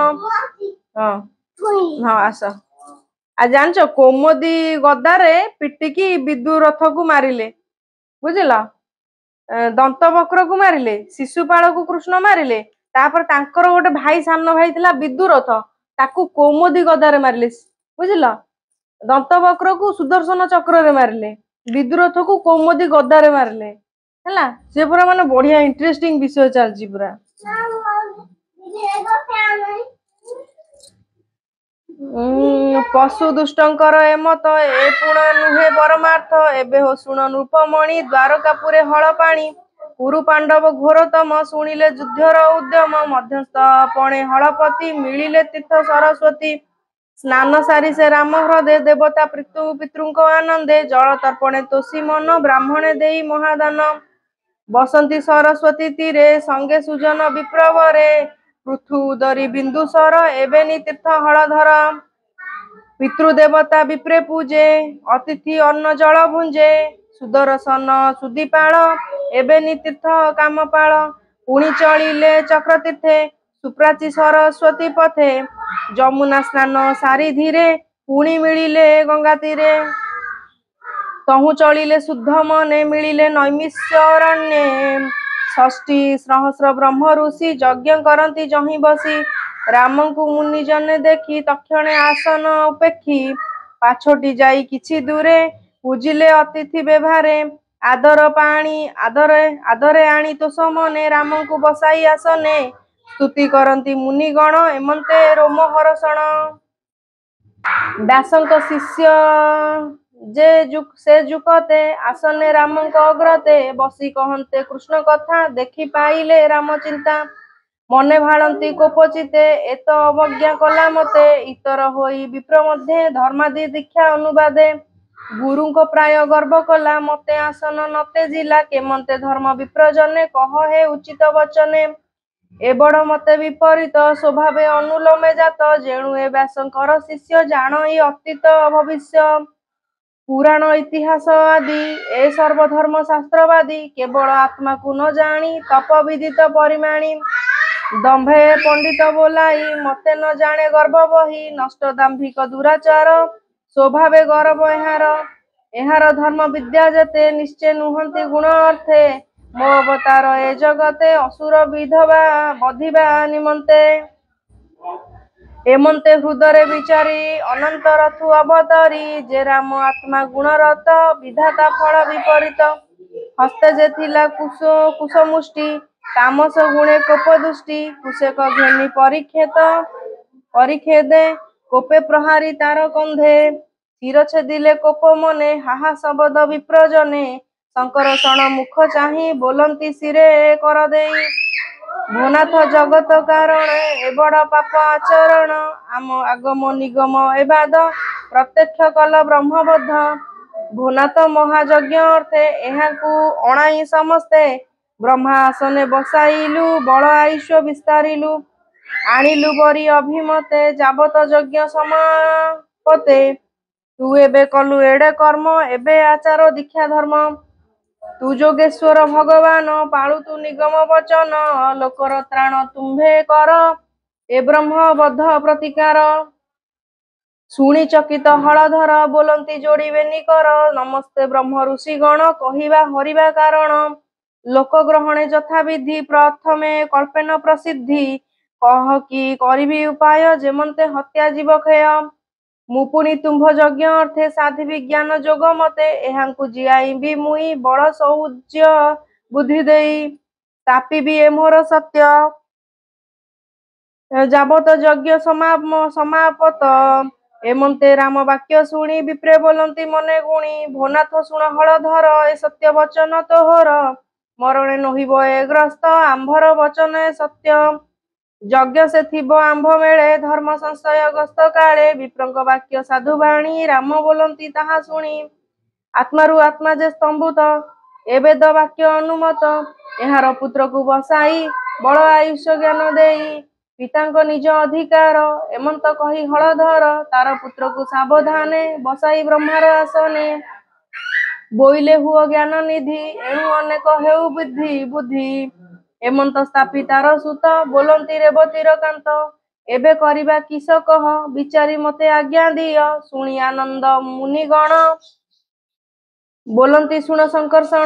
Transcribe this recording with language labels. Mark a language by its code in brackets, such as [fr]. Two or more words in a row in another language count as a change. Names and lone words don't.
[or] ହଁ ହଁ ଆସ ଆ ଜାଣ କୌମଦୀ ଗଦାରେ ପିଟିକି ବିଦୁ ରଥକୁ ମାରିଲେ ବୁଝିଲ ଦନ୍ତ ବକ୍ରକୁ ମାରିଲେ ଶିଶୁପାଳକୁ କୃଷ୍ଣ ମାରିଲେ ତା'ପର ତାଙ୍କର ଗୋଟେ ଭାଇ ସାନ ଭାଇ ଥିଲା ବିଦୁରଥ ତାକୁ କୌମଦୀ ଗଦାରେ ମାରିଲେ ବୁଝିଲ ଦନ୍ତ ବକ୍ରକୁ ସୁଦର୍ଶନ ଚକ୍ରରେ ମାରିଲେ ବିଦୁରଥକୁ କୌମଦୀ ଗଦାରେ ମାରିଲେ ହେଲା ସେ ପୂରା ମାନେ ବଢ଼ିଆ ଇଣ୍ଟରେଷ୍ଟିଂ ବିଷୟ ଚାଲିଛି ପୂରା। ପଶୁ ଦୁଷ୍ଟଙ୍କର ଏମନ୍ତ ଏ ପୁଣ ନୁହେ ପରମାର୍ଥ ଏବେ ହୋ ଶୁଣ ନୃପମଣି ଦ୍ୱାରକାପୁରେ ହଳ ପାଣି କୁରୁ ପାଣ୍ଡବ ଘୋରତମ ଶୁଣିଲେ ଯୁଦ୍ଧର ଉଦ୍ୟମ ମଧ୍ୟସ୍ଥ ପଣେ ହଳପତି ମିଳିଲେ ତୀର୍ଥ ସରସ୍ୱତୀ ସ୍ନାନ ସାରି ସେ ରାମ ହୃଦୟ ଦେବତା ପିତୃଙ୍କ ଆନନ୍ଦେ ଜଳ ତର୍ପଣେ ତୋଷି ମନ ବ୍ରାହ୍ମଣେ ଦେଇ ମହାଦାନ ବସନ୍ତି ସରସ୍ୱତୀ ତୀରେ ସଙ୍ଗେ ସୁଜନ ବିପ୍ରବରେ ପୃଥୁ ଉଦରୀ ବିନ୍ଦୁସର ଏବେନି ତୀର୍ଥ ହଳଧର ପିତୃଦେବତା ବିପ୍ରେ ପୂଜେ ଅତିଥି ଅନ୍ନ ଜଳ ଭୁଞ୍ଜେ ସୁଦର୍ଶନ ସୁଦୀପାଳ ଏବେନି ତୀର୍ଥ କାମପାଳ ପୁଣି ଚଳିଲେ ଚକ୍ରତୀର୍ଥେ ସୁପ୍ରାଚୀ ସରସ୍ୱତୀ ପଥେ ଯମୁନା ସ୍ନାନ ସାରି ଧୀରେ ପୁଣି ମିଳିଲେ ଗଙ୍ଗା ତୀରେ ତହୁଁ ଚଳିଲେ ଶୁଦ୍ଧ ମନେ ମିଳିଲେ ନୈମିଷାରଣ୍ୟେ ଷଷ୍ଠୀ ସହସ୍ର ବ୍ରହ୍ମ ଋଷି ଯଜ୍ଞ କରନ୍ତି ଯହିଁ ବସି ରାମକୁ ମୁନି ଜନେ ଦେଖି ତକ୍ଷଣେ ଆସନ ଉପେକ୍ଷି ପାଛୋଟି ଯାଇ କିଛି ଦୂରେ ପୂଜିଲେ ଅତିଥି ବ୍ୟବହାରେ ଆଦର ପାଣି ଆଦରେ ଆଣି ତୋଷ ମନେ ରାମକୁ ବସାଇ ଆସନେ ସ୍ତୁତି କରନ୍ତି ମୁନିଗଣ ଏମନ୍ତେ ରୋମ ହର୍ଷଣ ବ୍ୟାସଙ୍କ ଶିଷ୍ୟ ସେ ଯୁକତେ ଆସନେ ରାମଙ୍କ ଅଗ୍ରତେ ବସି କହନ୍ତେ କୃଷ୍ଣ କଥା ଦେଖି ପାଇଲେ ରାମ ଚିନ୍ତା ମନେ ଭାଡ଼ନ୍ତି କୋପଚିତ୍ତେ ଏତ ଅବଜ୍ଞା କଲା ମତେ ଇତର ହୋଇ ବିପ୍ର ମଧ୍ୟେ ଧର୍ମାଦି ଦୀକ୍ଷା ଅନୁବାଦେ ଗୁରୁକୁ ପ୍ରାୟ ଗର୍ବ କଲା ମତେ ଆସନ ନତେ ଜିଲା କେମନ୍ତେ ଧର୍ମ ବିପ୍ରଜନେ କହ ହେ ଉଚିତ ବଚନେ ଏ ବଡ଼ ମତେ ବିପରୀତ ସ୍ୱଭାବେ ଅନୁଲୋମେ ଜାତ ଯେଣୁ ଏ ବ୍ୟାସଙ୍କର ଶିଷ୍ୟ ଜାଣ ଅତୀତ ଭବିଷ୍ୟ ପୁରାଣ ଇତିହାସ ଆଦି ଏ ସର୍ବଧର୍ମ ଶାସ୍ତ୍ରବାଦୀ କେବଳ ଆତ୍ମାକୁ ନ ଜାଣି ତପ ବିଦିତ ପରିମାଣି ଦମ୍ଭେ ପଣ୍ଡିତ ବୋଲାଇ ମତେ ନ ଜାଣେ ଗର୍ଭ ବହି ନଷ୍ଟ ଦାମ୍ଭିକ ଦୁରାଚାର ସ୍ୱଭାବେ ଗର୍ବ ଏହାର ଧର୍ମ ବିଦ୍ୟା ଯେତେ ନିଶ୍ଚୟ ନୁହନ୍ତି ଗୁଣ ଅର୍ଥେ ମୋ ଅବତାର ଏ ଜଗତେ ଅସୁର ବିଧବା ବଧିବା ନିମନ୍ତେ ଏମନ୍ତେ ହୃଦୟ ବିଚାରି ଅନନ୍ତ ରଥୁ ଅବତାରୀ ଯେ ରାମ ଆତ୍ମା ଗୁଣରତ ବିଧାତା ଫଳ ବିପରୀତ ହସ୍ତେ ଯେ ଥିଲା କୁଶମୁଷ୍ଟି ତାମସ ଗୁଣେ କୋପ ଦୃଷ୍ଟି କୁଶେକ ଘେନି ପରୀକ୍ଷେଦେ କୋପେ ପ୍ରହାରି ତାର କନ୍ଧେ ତୀର ଛେଦିଲେ କୋପ ମନେ ହାହା ଶବ୍ଦ ବିପ୍ରଜନେ ଶଙ୍କର କ୍ଷଣ ମୁଖ ଚାହିଁ ବୋଲନ୍ତି ଶିରେ କର ଦେଇ ଭୂନାଥ ଜଗତ କାରଣ ଏ ବଡ଼ ପାପ ଆଚରଣ ଆମ ଆଗମ ନିଗମ ଏବାଦ ପ୍ରତ୍ୟକ୍ଷ କଲ ବ୍ରହ୍ମବଦ୍ଧ ଭୂନାଥ ମହାଯଜ୍ଞ ଅର୍ଥେ ଏହାକୁ ଅଣାଇ ସମସ୍ତେ ବ୍ରହ୍ମା ଆସନେ ବସାଇଲୁ ବଳ ଆୟୁଷ୍ୟ ବିସ୍ତାରିଲୁ ଆଣିଲୁ ବରି ଅଭିମତେ ଯାବତ ଯଜ୍ଞ ସମାପତେ ତୁ ଏବେ କଲୁ ଏଡ଼େ କର୍ମ ଏବେ ଆଚାର ଦୀକ୍ଷା ଧର୍ମ ତୁ ଯୋଗେଶ୍ୱର ଭଗବାନ ପାଳୁ ତୁ ନିଗମ ବଚନ ଲୋକର ତ୍ରାଣ ତୁମ୍ଭେ କର ଏ ବ୍ରହ୍ମ ବଦ୍ଧ ପ୍ରତିକାର ଶୁଣି ଚକିତ ହଳଧର ବୋଲନ୍ତି ଯୋଡ଼ିବେ ନିକର ନମସ୍ତେ ବ୍ରହ୍ମ ଋଷିଗଣ କହିବା ହରିବା କାରଣ ଲୋକ ଗ୍ରହଣେ ଯଥା ବିଧି ପ୍ରଥମେ କଳ୍ପେନ ପ୍ରସିଦ୍ଧି କହ କି କରିବି ଉପାୟ ଯେମନ୍ତେ ହତ୍ୟା ଜୀବ କ୍ଷୟ ମୁଁ ପୁଣି ତୁମ୍ଭ ଯଜ୍ଞ ଅର୍ଥେ ସାଧି ବିଜ୍ଞାନ ଯୋଗ ମତେ ଏହାଙ୍କୁ ଜିଆଇବି ମୁହିଁ ବଡ଼ ସୌଜ୍ୟ ବୁଦ୍ଧି ଦେଇ ତାପିବି ଏ ମୋର ସତ୍ୟ ଯାବତ ଯଜ୍ଞ ସମାପତ ଏମନ୍ତେ ରାମ ବାକ୍ୟ ଶୁଣି ବିପ୍ରେ ବୋଲନ୍ତି ମନେ ଗୁଣି ଭୋନାଥ ଶୁଣ ହଳଧର ଏ ସତ୍ୟ ବଚନ ତୋହର ମରଣେ ନହିବ ଏ ଗ୍ରସ୍ତ ଆମ୍ଭର ବଚନ ଏ ସତ୍ୟ ଯଜ୍ଞ ସେ ଥିବ ଆମ୍ଭ ମେଳେ ଧର୍ମ ସଂଶୟ ଗ୍ରସ୍ତ କାଳେ ବିପ୍ରଙ୍କ ବାକ୍ୟ ସାଧୁବାଣୀ ରାମ ବୋଲନ୍ତି ତାହା ଶୁଣି ଆତ୍ମାରୁ ଆତ୍ମା ଯେ ସ୍ତମ୍ଭୁତ ଏ ବେଦ ବାକ୍ୟ ଅନୁମତ ଏହାର ପୁତ୍ରକୁ ବସାଇ ବଳ ଆୟୁଷ୍ୟ ଜ୍ଞାନ ଦେଇ ପିତାଙ୍କ ନିଜ ଅଧିକାର ଏମନ୍ତ କହି ହଳଧର ତାର ପୁତ୍ରକୁ ସାବଧାନେ ବସାଇ ବ୍ରହ୍ମାର ଆସନେ ବୋଇଲେ ହୁଅ ଜ୍ଞାନ ନିଧି ଏଣୁ ଅନେକ ହେଉ ବୁଦ୍ଧି ବୁଦ୍ଧି। ଏମନ୍ତ ସ୍ଥାପିତାର ସୁତ ବୋଲନ୍ତି ରେବତୀର କାନ୍ତ। ଏବେ କରିବା କିସ କହ ବିଚାରି ମତେ ଆଜ୍ଞା ଦିଅ। ଶୁଣି ଆନନ୍ଦ ମୁନିଗଣ ବୋଲନ୍ତି ଶୁଣ ସଂକର୍ଷଣ।